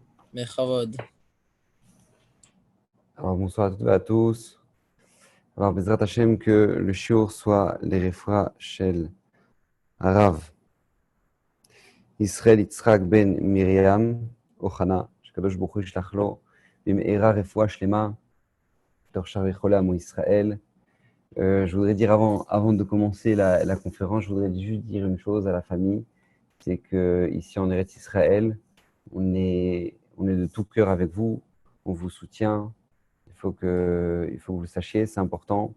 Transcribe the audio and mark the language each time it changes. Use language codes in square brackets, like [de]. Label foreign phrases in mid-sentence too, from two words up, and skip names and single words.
[fr] Mechavod. Alors, bonsoir à toutes et à tous. [he] Alors, בעזרת השם, [fr] que le shiur soit les [he] לרפואת של הרב ישראל יצחק בן מרים אוחנה, שהקדוש ברוך הוא ישלח לו במהרה רפואה שלמה בתוך שאר חולי עמו ישראל. [fr] Je voudrais dire avant de commencer la conférence, je voudrais juste dire une chose à la famille, c'est que ici en Eretz Israël, on est de tout cœur avec vous, on vous soutient. Il faut que vous le sachiez, c'est important.